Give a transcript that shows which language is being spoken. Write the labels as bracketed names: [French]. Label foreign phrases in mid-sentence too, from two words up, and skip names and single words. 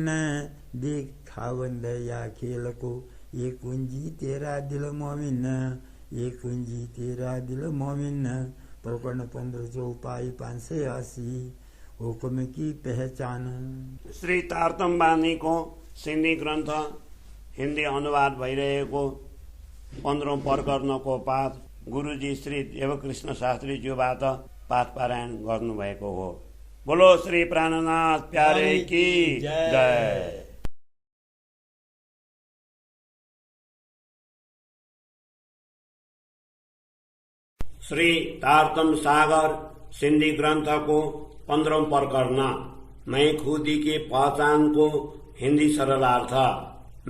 [Hindi] देख खावंद या खेल को ये कुंजी तेरा दिल मोमिन। ये कुंजी तेरा दिल मोमिन। प्रकरण 15 चौपाई 580 हुक्म की पहचान। [Nepali] श्री तारतम बानी को सिंधी ग्रन्थ हिन्दी अनुवाद भइरहेको 15औं प्रकरणको पाठ गुरुजी श्री देवकृष्ण शास्त्रीज्यूबाट पाठ पारायण गर्नुभएको हो। [Hindi] बोलो श्री प्राणनाथ प्यारे की जय। श्री तारतम सागर सिंधी ग्रंथ को 15औं प्रकरण मैं खुदी की पहचान को हिंदी सरलार्थ।